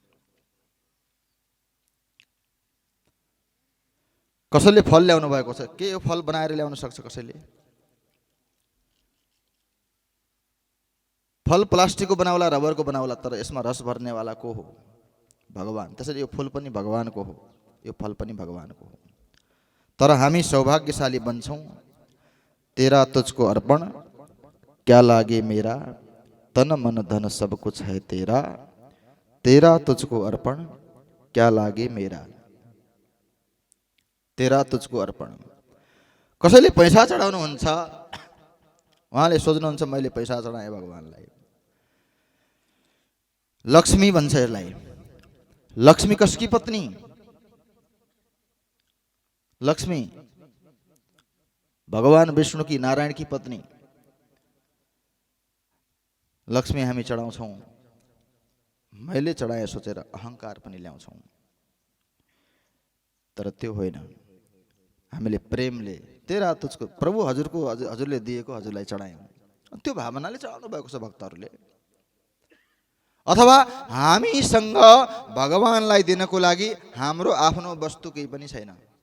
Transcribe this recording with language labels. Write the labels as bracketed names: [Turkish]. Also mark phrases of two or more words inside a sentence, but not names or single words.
[Nepali] कसैले फल ल्याउनु भएको छ, के यो फल बनाएर ल्याउन सक्छ कसैले? फल प्लास्टिकको बनाउला, रबरको बनाउला, तर यसमा रस भर्नेवाला को हो? भगवान। त्यसैले यो फुल पनि भगवानको हो, यो फल पनि भगवानको हो। तर हामी सौभाग्यशाली बन्छौँ, [Hindi] तेरा तुझको अर्पण क्या लागे मेरा, तन मन धन सब कुछ है तेरा, तेरा तुझको अर्पण क्या लागे मेरा, तेरा तुझको अर्पण। [Nepali] कसैले पैसा चढाउनुहुन्छ, उहाँले सोच्नुहुन्छ मैले पैसा चढाएँ भगवानलाई। लक्ष्मी भन्छ यसलाई। लक्ष्मी कसकी पत्नी? [Hindi] लक्ष्मी भगवान विष्णु की, नारायण की पत्नी। [Nepali] लक्ष्मी हामी चढाउँछौँ, मैले चढाएँ सोचेर अहङ्कार पनि ल्याउँछौँ, तर त्यो होइन। हामीले प्रेमले [Hindi] तेरा तुझको, [Nepali] प्रभु हजुरको, हजुरले दिएको हजुरलाई चढायौँ, त्यो भावनाले चढाउनु भएको छ भक्तहरूले। अथवा हामीसँग भगवानलाई दिनको लागि हाम्रो आफ्नो वस्तु केही पनि छैन।